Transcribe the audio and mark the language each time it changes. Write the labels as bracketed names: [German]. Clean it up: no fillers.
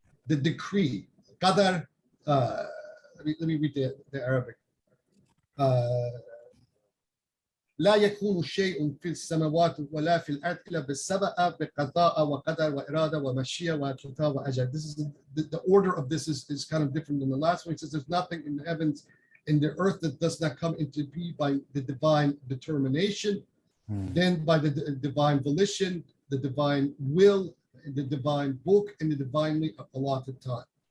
[English] The decree, qadar, let me read the Arabic. [Arabic] لا يكون شيء في السماوات ولا في الأرض إلا بالسبب بقضاء وقدر وإرادة ومشيئة وكتاب وأجل. [English] This is the order of this is kind of different than the last one. It says there's nothing in the heavens and the earth that does not come into being by the divine determination, then by the divine volition, the divine will, the divine book, and the divinely allotted time.